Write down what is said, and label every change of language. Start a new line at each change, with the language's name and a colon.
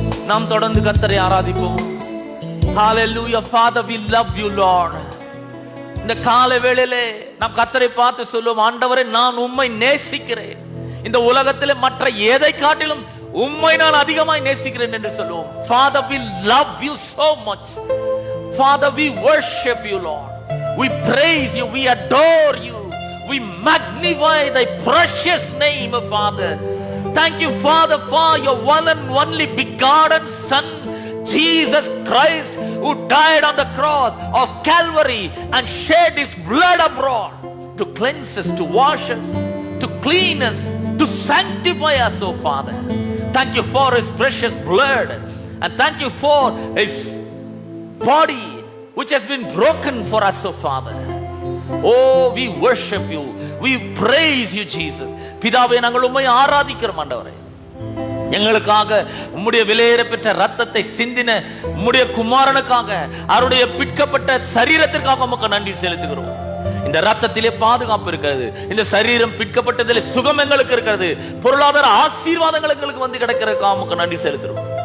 Tamil: நாம் தொடர்ந்து கர்த்தரை ஆராதிப்போம். Hallelujah.
English: Father, we love you, Lord.
Tamil: இந்த காலை வேளையிலே நாம் கர்த்தரை பார்த்து சொல்லுவோம், ஆண்டவரே நான் உம்மை நேசிக்கிறேன், இந்த உலகத்திலே மற்ற எதை காட்டிலும் உம்மை நான் அதிகமாய் நேசிக்கிறேன் என்று சொல்லுவோம்.
English: Father, we love you so much. Father, we worship you, Lord. We praise you, we adore you, we magnify thy precious name, Father. Thank you, Father, for your one and only begotten Son, Jesus Christ, who died on the cross of Calvary and shed his blood abroad to cleanse us, to wash us, to clean us, to sanctify us, oh Father. Thank you for his precious blood, and thank you for his body which has been broken for us, oh Father. Oh, we worship you, we praise you, Jesus.
Tamil: பிதாவே, நாங்கள் உம்மை ஆராதிக்கிறோம் ஆண்டவரே. எங்களுக்காக உம்முடைய விலையேற பெற்ற ரத்தத்தை சிந்தின உம்முடைய குமாரனுக்காக, அவருடைய பிற்கப்பட்ட சரீரத்திற்காக உமக்கு நன்றி செலுத்துகிறோம். இந்த ரத்தத்திலே பாதுகாப்பு இருக்கிறது, இந்த சரீரம் பிற்கப்பட்டதிலே சுகம் எங்களுக்கு இருக்கிறது, பொருளாதார ஆசீர்வாதங்கள் எங்களுக்கு வந்து கிடைக்கிறதுக்காக உமக்கு நன்றி செலுத்துகிறோம்.